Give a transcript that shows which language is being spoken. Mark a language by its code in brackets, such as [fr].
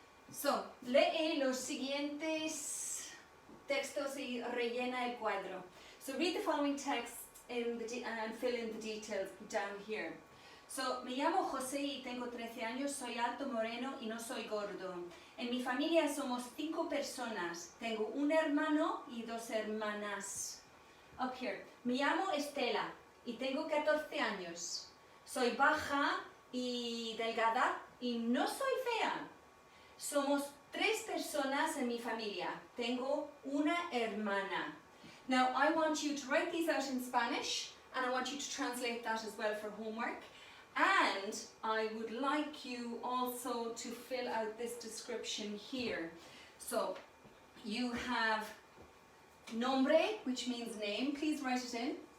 [es] So, lee los siguientes textos y rellena el cuadro. [en] So read the following text and fill in the details down here. [es] So, me llamo José y tengo 13 años, soy alto, moreno y no soy gordo. En mi familia somos 5 personas. Tengo un hermano y 2 hermanas. [en] Up here. [es] Me llamo Estela y tengo 14 años. Soy baja y delgada y no soy fea. Somos 3 personas en mi familia. Tengo una hermana. [en] Now, I want you to write these out in Spanish and I want you to translate that as well for homework. And I would like you also to fill out this description here. So, you have nombre, which means name. Please write it in.